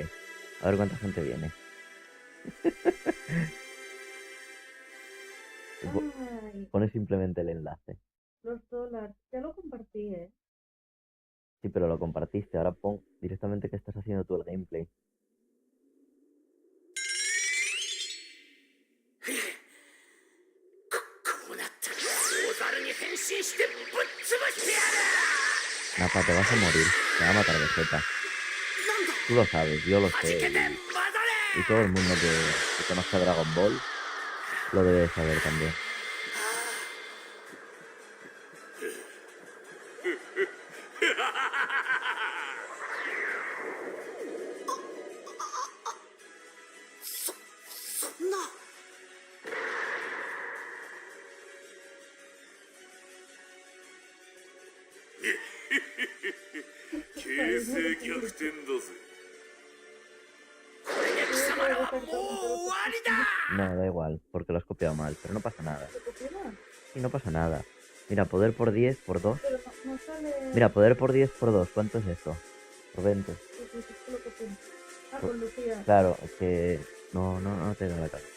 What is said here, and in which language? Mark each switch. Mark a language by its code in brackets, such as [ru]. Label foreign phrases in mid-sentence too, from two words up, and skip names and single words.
[es] A ver cuánta gente viene. Y Ay, Pones simplemente el enlace. los dólares. Ya lo compartí, ¿eh? Sí, pero lo compartiste. Ahora pon directamente que estás haciendo tú el gameplay. [ja] こうなったら大猿に変身してぶっ潰してやる [es] Napa, te vas a morir. Te va a matar Vegeta. Tú lo sabes, yo lo [ja] 弾 [es] sé. [ja] けて [es] Y [ja] 混ざれ [es] todo el mundo que conozca Dragon Ball lo debe de saber también. No. [ja] 形勢逆転だぜこれで貴様らはもう終わりだ [es] No, da igual, porque lo has copiado mal, pero no pasa nada. ¿Se copió? Sí, no pasa nada. Mira, poder por 10 por 2. Pero no sale. Mira, poder por 10 por 2. ¿Cuánto es esto? Por 20. Sí, sí, sí, que lo copié. Ah, con Lucía. Claro, es que no te da la cabeza.